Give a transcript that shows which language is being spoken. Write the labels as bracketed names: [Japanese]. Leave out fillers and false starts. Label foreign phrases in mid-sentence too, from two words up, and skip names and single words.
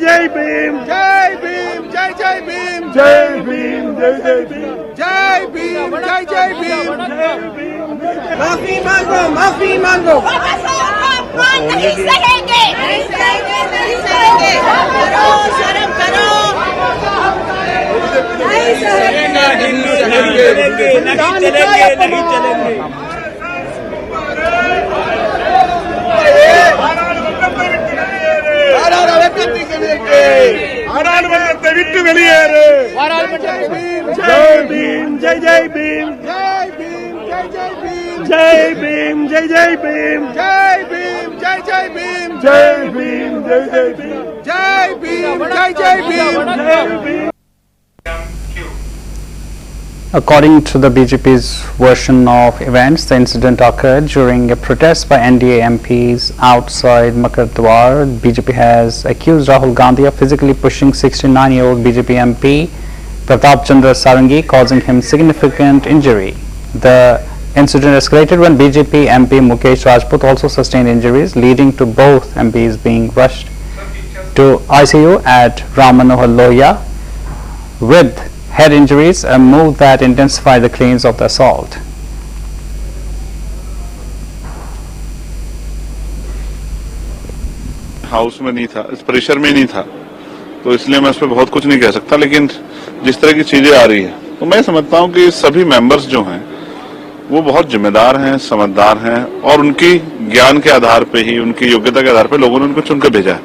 [Hindi] जय भीम जय भीम जय जय भीम जय भीम जय जय भीम जय भीम जय जय भीम माफी मांगो माफी मांगो नहीं सहेंगे नहीं सहेंगे नहीं सहेंगे करो शर्म करो नहीं सहेंगे नहीं चलेंगे नहीं चलेंगे [Tamil] நாடாளுமன்றத்தை விட்டு வெளியேறு. [Hindi] जय भीम जय जय भीम जय भीम जय जय भीम जय भीम जय जय भीम जय भीम जय जय भीम जय भीम जय जय भीम जय भीम जय जय भीम. [English] According to the BJP's version of events, the incident occurred during a protest by NDA MPs outside Makardwar. BJP has accused Rahul Gandhi of physically pushing 69-year-old BJP MP Pratap Chandra Sarangi, causing him significant injury. The incident escalated when BJP MP Mukesh Rajput also sustained injuries, leading to both MPs being rushed to ICU at Ram Manohar Lohia with head injuries, a move that intensified the claims of the assault. [Hindi] हाउस में नहीं था, इस प्रेशर में नहीं था, तो इसलिए मैं इस पर बहुत कुछ नहीं कह सकता। लेकिन जिस तरह की चीजें आ रही है तो मैं समझता हूं कि सभी मेंबर्स जो हैं वो बहुत जिम्मेदार हैं, समझदार हैं और उनकी ज्ञान के आधार पे ही, उनकी योग्यता के आधार पे लोगों ने उनको चुनकर भेजा है।